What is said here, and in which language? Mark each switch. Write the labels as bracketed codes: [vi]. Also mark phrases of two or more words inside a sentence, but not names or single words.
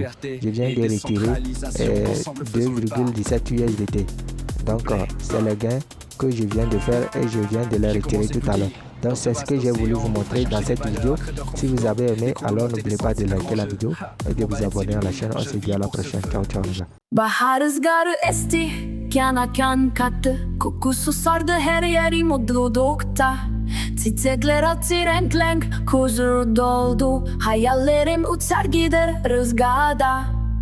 [fr] Je viens de retirer 2,17 USDT. Donc c'est le gain que je viens de faire et je viens de les retirer tout à l'heure. Donc c'est ce que j'ai voulu vous montrer dans cette vidéo. Si vous avez aimé, alors n'oubliez pas de liker la vidéo et de vous abonner à la chaîne. On se dit à la prochaine. [it] Ciao ciao [fr] les gars. [tr] Bahar rüzgarı esti, kana kan kattı. Kokusu sardı her yeri mutlulukta. Çiçekler açı renk renk, huzur doldu. Hayallerim uçar gider rüzgarda.